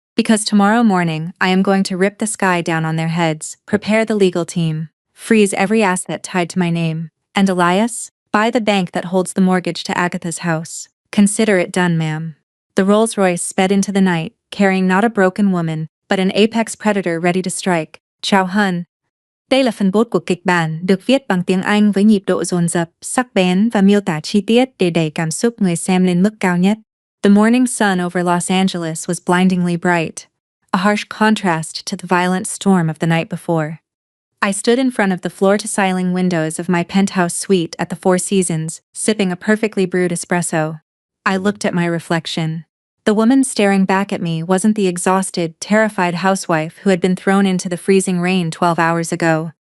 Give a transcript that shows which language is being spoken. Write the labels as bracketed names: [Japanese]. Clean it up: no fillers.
[English] Because tomorrow morning, I am going to rip the sky down on their heads, prepare the legal team, freeze every asset tied to my name. And Elias, buy the bank that holds the mortgage to Agatha's house. Consider it done, ma'am. The Rolls-Royce sped into the night, carrying not a broken woman, but an apex predator ready to strike. [Vietnamese] Chào Hun. Đây là phần 4 của kịch bản, được viết bằng tiếng Anh với nhịp độ dồn dập, sắc bén và miêu tả chi tiết để đẩy cảm xúc người xem lên mức cao nhất. [English] The morning sun over Los Angeles was blindingly bright, a harsh contrast to the violent storm of the night before. I stood in front of the floor-to-ceiling windows of my penthouse suite at the Four Seasons, sipping a perfectly brewed espresso. I looked at my reflection. The woman staring back at me wasn't the exhausted, terrified housewife who had been thrown into the freezing rain 12 hours ago.